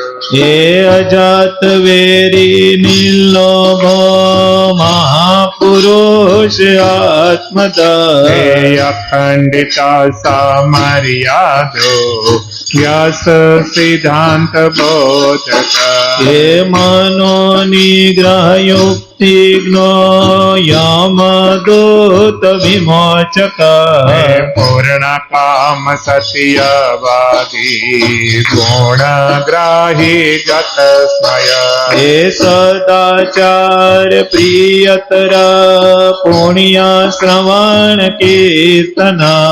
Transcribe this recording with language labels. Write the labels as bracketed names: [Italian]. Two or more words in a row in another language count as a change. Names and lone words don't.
[Sanskrit] हे अजात वेरी निर्लोभो महापुरुष आत्मदा। हे अखंडिता समर्यादो व्यास सिद्धांत बोधक। हे मनो निग्रह युक्त मुक्तिज्ञो यमदूत विमोचक हे पूर्ण काम सत्यवादी गुणग्राही गत स्मय हे सदाचार प्रियतर पुण्य श्रवण कीर्तना